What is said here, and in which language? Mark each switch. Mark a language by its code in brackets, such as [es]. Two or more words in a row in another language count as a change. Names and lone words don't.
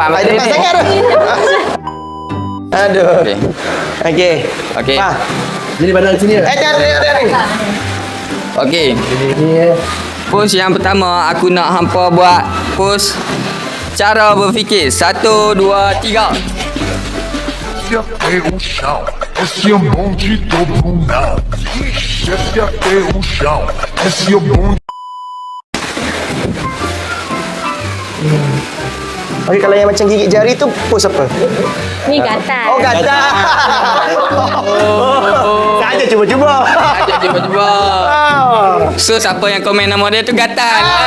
[ms] Depan sangat tu. Aduh. Okey. Okey. Okey. Jadi pandang sini lah. Ni. Okey. Pose yang pertama aku nak hampa buat pose cara berfikir. 1, 2, 3. [pt] Esse é o bonde do Brunão. Desce até o chão. Esse é o bonde. [ms] Okey, kalau yang macam gigit jari tu pose apa? Ni gatal. Oh, gatal. Saja cuba-cuba. Ada cuba-cuba. So siapa yang komen nama dia tu gatal.